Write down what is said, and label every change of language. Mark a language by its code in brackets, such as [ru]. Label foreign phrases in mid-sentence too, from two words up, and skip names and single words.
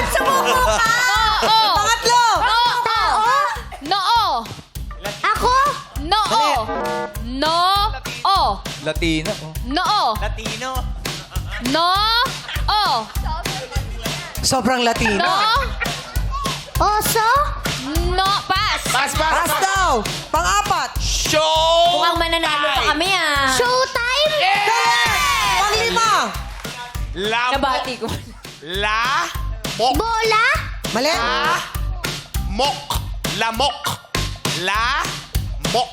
[tl] Oo. Pangatlo. Tao. Noo. Ako. Noo. Noo. Latino. Noo. Latino. No. O. Sobrang Latino. No. Oso? No. Pass. Pass, pass. Pass daw. Pang-apat. Show. Mukhang mananalo pa kami ah. Showtime? Pang-lima. Lamok. Nabati ko. La. Mok. Bola? Mali. Mok. Lamok. La. Mok.